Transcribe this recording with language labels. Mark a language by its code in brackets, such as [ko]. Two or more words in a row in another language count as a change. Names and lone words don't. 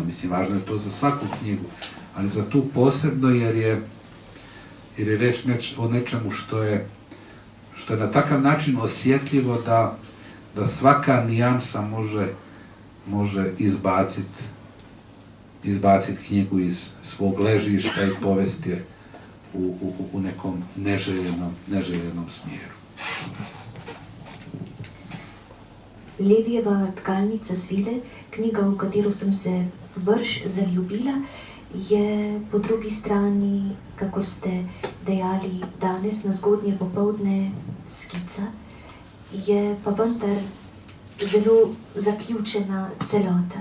[hr] Mislim, važno je to za svaku knjigu, ali za tu posebno jer je reč o nečemu što je na takav način osjetljivo da svaka nijansa može izbaciti knjigu iz svog ležišta i povesti je u nekom neželjenom smjeru. [sl] Levijeva Tkalnica svile, knjiga, v katero sem se brž zaljubila, je po drugi strani, kakor ste dejali danes na zgodnje popoldne, skica, je pa vendar zelo zaključena celota.